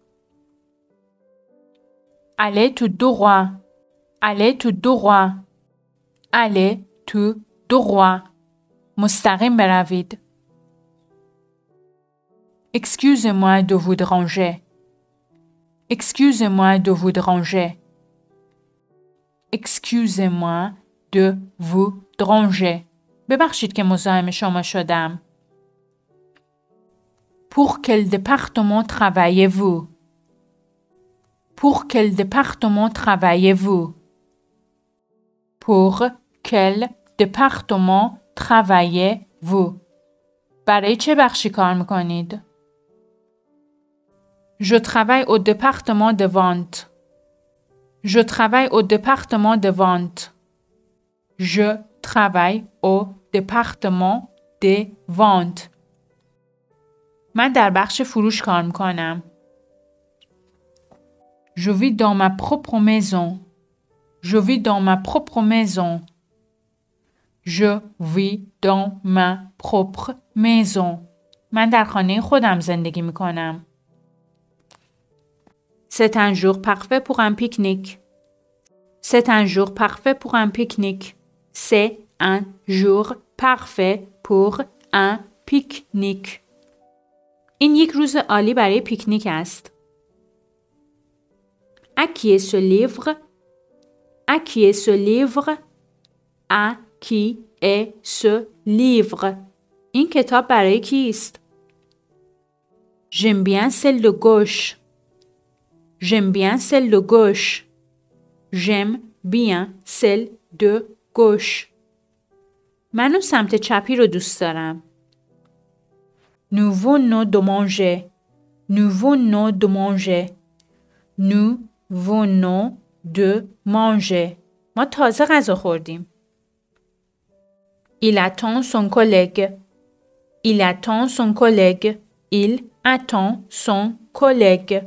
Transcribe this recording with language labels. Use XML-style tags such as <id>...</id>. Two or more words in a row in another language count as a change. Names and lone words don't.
<fr>Allez tout droit. Allez tout droit. Allez tout droit.</fr> <fa>مستقیم بروید.</fa> <fr>Excusez-moi de vous déranger. Excusez-moi de vous déranger. Excusez-moi de vous déranger.</fr> <fa>ببخشید که مزاحم شما شدم.</fa> <fr>Pour quel département travaillez-vous? Pour quel département travaillez-vous? Pour quel département travaillez-vous?</fr> <fa>برای چه بخشی کار میکنید؟</fa> <fr>Je travaille au département de vente. Je travaille au département de vente. Je travaille au département de vente.</fr> <fa>من در بخش فروش کار میکنم.</fa> <fr>Je vis dans ma propre maison. Je vis dans ma propre maison. Je vis dans ma propre maison.</fr> <fa>من در خانه خودم زندگی میکنم.</fa> <fr>C'est un jour parfait pour un pique-nique. C'est un jour parfait pour un pique-nique. C'est un jour parfait pour un pique-nique.</fr> <fa>این یک روز عالی برای پیکنیک است.</fa> <fr>À qui est ce livre? À qui est ce livre? À qui est ce livre?</fr> <fa>این کتاب برای کیست؟</fa> <fr>J'aime bien celle de gauche. J'aime bien celle de gauche. J'aime bien celle de gauche.</fr> <fa>من اون سمت چپی رو دوست دارم.</fa> <fr>Nous venons de manger. Nous venons de manger. Nous venons de manger.</fr> <fa>ما تازه غذا خوردیم.</fa> <fr>Il attend son collègue. Il attend son collègue. Il attend son collègue.</fr>